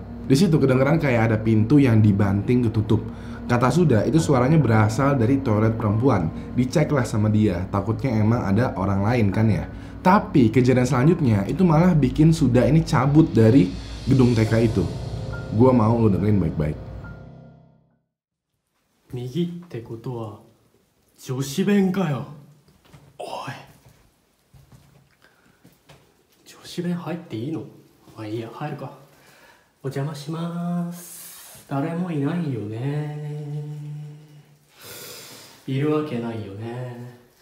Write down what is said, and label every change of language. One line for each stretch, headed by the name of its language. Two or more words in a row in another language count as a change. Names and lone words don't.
Indonesian: Di situ kedengeran kayak ada pintu yang dibanting ketutup. Kata Sudah, itu suaranya berasal dari toilet perempuan. Diceklah sama dia, takutnya emang ada orang lain kan ya. Tapi kejadian selanjutnya itu malah bikin Sudah ini cabut dari gedung TK itu. Gua mau lo dengerin baik-baik.
Japanese: 右ってことは女子弁かよ。おい、女子弁入っていいの？まあいいや、入るか。お邪魔します。誰もいないよね。いるわけないよね。